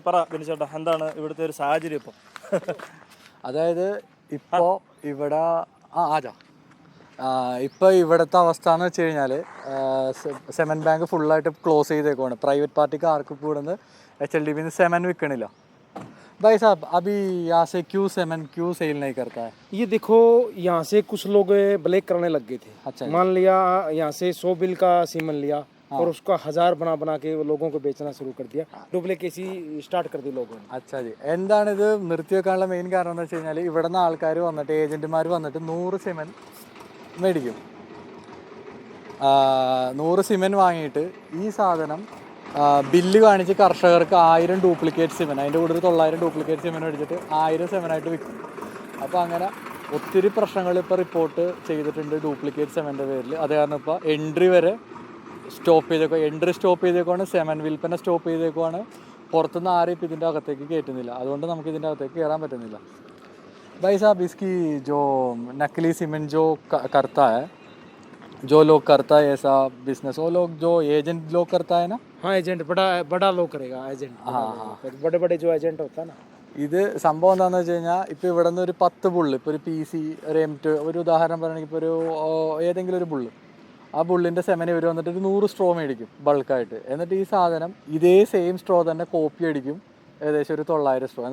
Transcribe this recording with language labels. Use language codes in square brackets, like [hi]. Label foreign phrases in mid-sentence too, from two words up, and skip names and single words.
[ml] പറ ബിനിച്ചേട്ടാ, എന്താണ് ഇവിടുത്തെ ഒരു സാഹചര്യം ഇപ്പം? അതായത് ഇപ്പോൾ ഇവിടെ ഇപ്പോൾ ഇവിടുത്തെ അവസ്ഥ എന്ന് വെച്ച് കഴിഞ്ഞാൽ [en] semen bank [ml] ഫുള്ളായിട്ട് ക്ലോസ് ചെയ്തേക്കുവാണ്. [en] private party [ml] ആർക്കും കൂടുന്നത് HLDBന്ന് സെമൻ വിൽക്കണില്ല. [hi] भाई साहब अभी यहाँ से क्यों सेल नहीं करता है? ये देखो, यहाँ से कुछ लोग ब्लैक करने लग गए थे. अच्छा, मान लिया यहाँ से 100 बिल का सीमन लिया और उसका 1000 बना के लोगों को बेचना शुरू कर दिया. [en] duplicacy start [hi] कर दी लोगों ने. अच्छा जी. [ml] എന്താണ് ഇത് നിർത്തി വെക്കാനുള്ള മെയിൻ കാരണം എന്ന് വെച്ച് കഴിഞ്ഞാൽ ഇവിടുന്ന് ആൾക്കാർ വന്നിട്ട് ഏജന്റുമാർ വന്നിട്ട് 100 സിമൻ മേടിക്കും. 100 സിമൻ വാങ്ങിയിട്ട് ഈ സാധനം ബില്ല് കാണിച്ച് കർഷകർക്ക് 1000 [en] duplicate semen, [ml] അതിൻ്റെ കൂടെ ഒരു 900 [en] duplicate semen [ml] അടിച്ചിട്ട് 1000 സെമനായിട്ട് വിൽക്കും. അപ്പോൾ അങ്ങനെ ഒത്തിരി പ്രശ്നങ്ങൾ ഇപ്പോൾ റിപ്പോർട്ട് ചെയ്തിട്ടുണ്ട് [en] duplicate semen [ml] പേരിൽ. അത് കാരണം ഇപ്പോൾ എൻട്രി വരെ സ്റ്റോപ്പ് ചെയ്തേക്കുവാണ്, സെമൻ വിൽപ്പന സ്റ്റോപ്പ് ചെയ്തേക്കുവാണ്. പുറത്തുനിന്ന് ആരും ഇപ്പോൾ ഇതിൻ്റെ അകത്തേക്ക് കയറ്റുന്നില്ല. അതുകൊണ്ട് നമുക്ക് ഇതിൻ്റെ അകത്തേക്ക് കയറാൻ പറ്റുന്നില്ല. [hi] भाई साहब इसकी जो नकली सीमेंट जो करता है, जो लोग करता है ऐसा बिजनेस, वो लोग जो एजेंट लोग करता है ना? हाँ, एजेंट बड़ा लोग करेगा. एजेंट बड़े जो एजेंट होता है ना. [ml] ഇത് സംഭവം എന്താണെന്ന് വെച്ച് കഴിഞ്ഞാൽ ഇപ്പോൾ ഇവിടെ നിന്ന് ഒരു 10 ബുള്ള്, ഇപ്പോൾ ഒരു PC, ഒരു M2, ഒരു ഉദാഹരണം പറയുകയാണെങ്കിൽ ഇപ്പോൾ ഒരു ഏതെങ്കിലും ഒരു ബുള്ള്, ആ ബുള്ളിൻ്റെ സെമന് ഇവർ വന്നിട്ട് ഒരു 100 സ്ട്രോ മേടിക്കും ബൾക്കായിട്ട്. എന്നിട്ട് ഈ സാധനം ഇതേ [en] same straw [ml] തന്നെ കോപ്പി അടിക്കും, ഏകദേശം ഒരു 900 സ്ട്രോ.